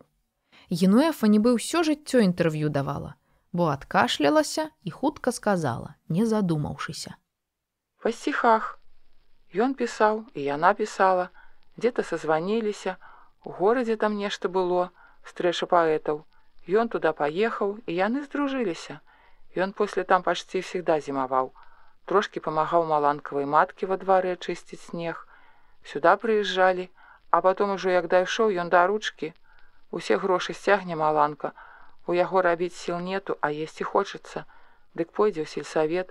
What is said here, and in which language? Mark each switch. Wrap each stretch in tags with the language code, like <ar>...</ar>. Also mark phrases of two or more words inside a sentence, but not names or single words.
<be>Генуэфа нібы ўсё жыццё інтэрв'ю давала, бо адкашлялася і хутка сказала, не задумаўшыся. Па сціхах. Ён пісаў, і яна пісала. Дзе-то сазваніліся, у горадзе там нешта было, стрэча паэтаў. Ён туда паехаў, і яны здружыліся. Ён после там пачці всегда зімаваў. Трошкі памагаў маланкавай маткі во дварэ чысціць снег. Сюда прыязджалі, а потом ужо як дайшоў ён да ручкі. Усе грошы сцягне маланка. У яго рабіць сіл нету, а есці хочацца. Дык пойдзе ў сельсавет.</be>